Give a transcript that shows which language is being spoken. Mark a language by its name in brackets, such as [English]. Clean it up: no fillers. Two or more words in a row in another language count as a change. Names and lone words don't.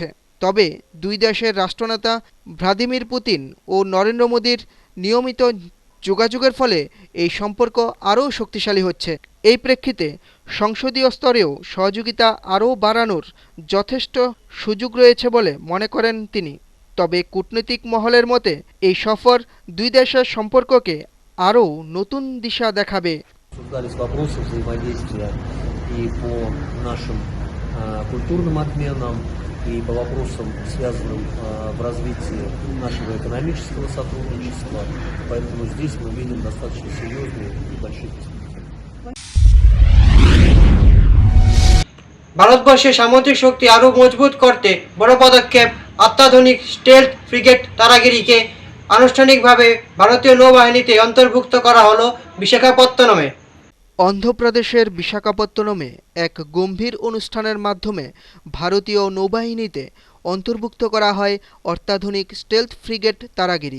[Bangla] তবে দুই দেশের রাষ্ট্রনেতা ভ্লাদিমির পুতিন ও নরেন্দ্র মোদীর নিয়মিত যোগাযোগের ফলে এই সম্পর্ক আরও শক্তিশালী হচ্ছে। এই প্রেক্ষিতে সংসদীয় স্তরেও সহযোগিতা আরও বাড়ানোর যথেষ্ট সুযোগ রয়েছে বলে মনে করেন তিনি। তবে কূটনৈতিক মহলের মতে এই সফর দুই দেশের সম্পর্ককে আরও নতুন দিশা দেখাবে। [Russian] Обсуждались вопросы взаимодействия и по нашим культурным обменам, и по вопросам, связанным в развитии нашего экономического сотрудничества. Поэтому здесь мы видим достаточно серьезные и большие перспективы. [Bangla] ভারতবর্ষের সামুদ্রিক শক্তি আরও মজবুত করতে বড় পদক্ষেপ। অত্যাধুনিক [English] stealth frigate [Bangla] তারাগিরিকে আনুষ্ঠানিকভাবে ভারতীয় নৌবাহিনীতে অন্তর্ভুক্ত করা হলো বিশাখাপত্তনমে। অন্ধ্রপ্রদেশের বিশাখাপত্তনমে এক গম্ভীর অনুষ্ঠানের মাধ্যমে ভারতীয় নৌবাহিনীতে অন্তর্ভুক্ত করা হয় অত্যাধুনিক [English] stealth frigate [Bangla] তারাগিরি।